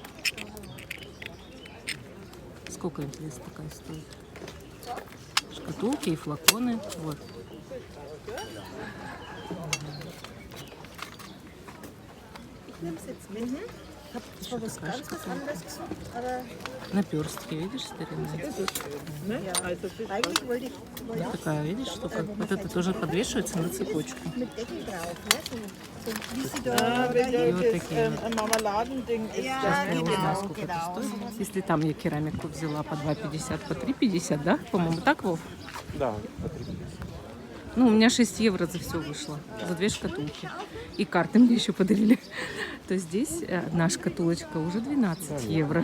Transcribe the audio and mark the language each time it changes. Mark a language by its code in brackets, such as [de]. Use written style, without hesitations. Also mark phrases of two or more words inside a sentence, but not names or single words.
[ru] Сколько, интересно, такая стоит? Шкатулки и флаконы. Вот. Еще такая шкатулка. Наперстки, видишь, старинные? [de] Eigentlich wollte ich [ru] Вот такая, видишь, штука? Вот это тоже подвешивается на цепочку. [de] mit Deckel drauf, ne? So wie sie da. [ru] И вот такие вот. [de] Ein Marmeladending ist Ja, [ru] Сейчас я узнаю, [de] genau, [ru] сколько это [de] genau. [ru] стоит. Если там я керамику взяла по 2,50, по 3,50, да? По-моему, так, Вов? Да. Ну, у меня 6 евро за все вышло. За 2 шкатулки. И карты мне еще подарили. То здесь одна шкатулочка уже 12 евро.